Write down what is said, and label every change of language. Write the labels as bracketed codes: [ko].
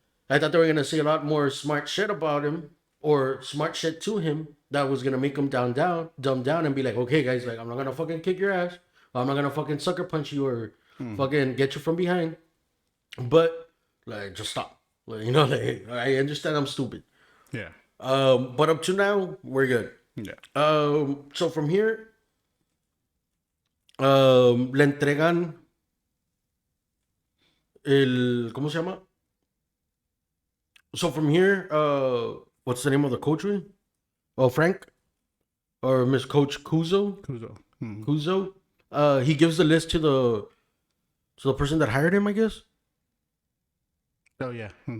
[en] I thought they were gonna say a lot more smart shit about him or smart shit to him that was gonna make him dumb down, and be like, okay, guys, like I'm not gonna fucking kick your ass. I'm not gonna fucking sucker punch you or fucking get you from behind. But like, just stop. Like, you know, like I understand I'm stupid. Yeah. But up to now, we're good. Yeah. So from here, [es] le entregan ¿cómo se llama? [en] So from here, what's the name of the coach? Oh, Frank or Miss Coach Kuzo. Kuzo. He gives the list to the person that hired him, I guess. Oh yeah.